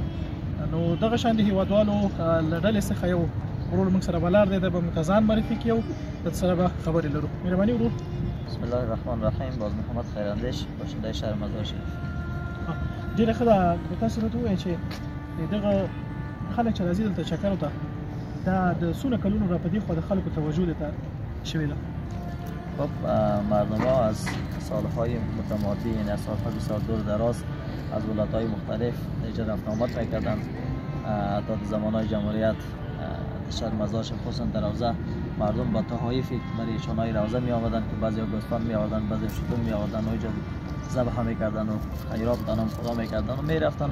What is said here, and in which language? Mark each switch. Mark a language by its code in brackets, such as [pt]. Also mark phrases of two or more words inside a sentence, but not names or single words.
[ps] نو دغه شان د هیوادوالو له ډلې څخه یو ورور موږ سره ولاړ دی، د به موږ ځان معرفي کړي او د سره به خبرې لرو. مهرباني ورور. [ar] بسم الله الرحمن الرحیم. [fa] باز محمد خیراندیش، باشنده شهر مزار شریف. [ps] ډېره ښه ده. که تاسو راته ووایئ چې دغه خلک چې راځي دلته چکرو ته، دا د څونه کلونو را په دې خوا د خلکو توجه دې شوې ده؟ [fa] خب مردم ها از سالهای متمادی، یعنی از سالها بسیار دور دراز از ولایت‌های مختلف اینجا رفت آمد می‌کردند. تا زمانهای جمهوریت شهر مزار شریف خصوصا در روضه مردم با تحایفی برای ایشان‌های روضه می آمدند که بعضی گوسفند می آوردند، بعضی شتر می آوردند و اینجا ذبح می‌کردند و خیرات به نام خدا می‌کردند و می‌رفتند.